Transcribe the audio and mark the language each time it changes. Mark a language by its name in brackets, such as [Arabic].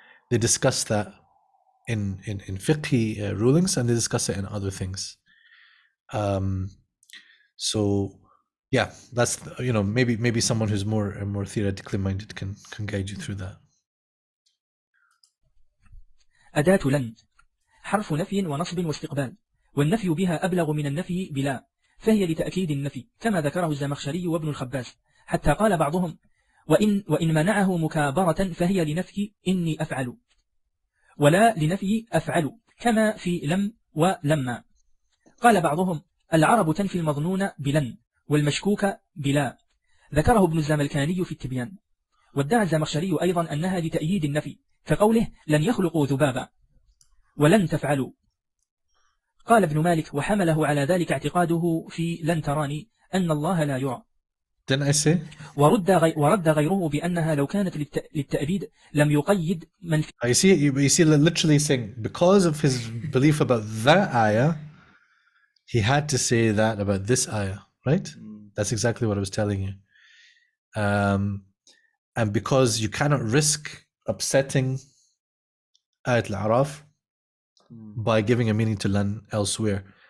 [English] They discuss that in fiqhi rulings, and they discuss it in other things. So yeah, that's, maybe someone who's more theoretically minded can guide you through that. [Arabic] أداة لن حرف نفي ونصب واستقبال، والنفي بها أبلغ من النفي بلا، فهي لتأكيد النفي كما ذكره الزمخشري وابن الخباس، حتى قال بعضهم وإن منعه مكابرة فهي لنفي إني أفعل، ولا لنفي أفعل، كما في لم ولما. قال بعضهم العرب تنفي المظنون بلن والمشكوك بلا، ذكره ابن الزملكاني في التبيان. وادعى الزمخشري أيضا أنها لتأييد النفي، كقوله لن يخلقوا ذبابا ولن تفعلوا. قال ابن مالك وحمله على ذلك اعتقاده في لن تراني أن الله لا يرى. [English] Didn't I say? [Arabic] ورد غيره بأنها لو كانت للتأبيد لم يقيد من في. [English] You see literally saying, because of his belief about that ayah, he had to say that about this ayah, right? That's exactly what I was telling you. And because you cannot risk upsetting Ayat al-Araf by giving a meaning to lan elsewhere.